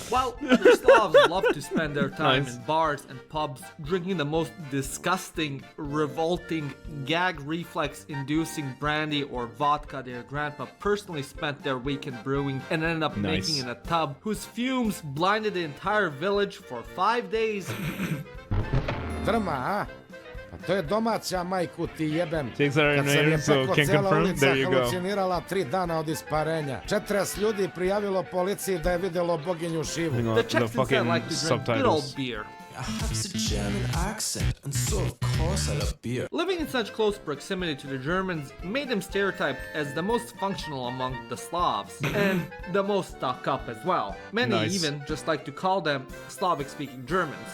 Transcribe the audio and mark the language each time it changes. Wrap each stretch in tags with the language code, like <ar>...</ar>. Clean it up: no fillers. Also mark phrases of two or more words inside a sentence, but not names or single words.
<en>While other Slavs love to spend their time in bars and pubs, drinking the most disgusting, revolting, gag reflex-inducing brandy or vodka their grandpa personally spent their weekend brewing and ended up making in a tub, whose fumes blinded the entire village for 5 days.</en> <hr>Drma, to je domaća, majku ti jebem. Kad sam je peklo cijela ulica halucinirala 3 dana od isparenja. 40 ljudi prijavilo policiji da je vidjelo boginju Šivu.</hr> <en>The Czechs instead like to drink good old beer. I have a German accent, and so of course I love beer. Living in such close proximity to the Germans made them stereotyped as the most functional among the Slavs, and the most stuck up as well. Many even just like to call them Slavic-speaking Germans.</en>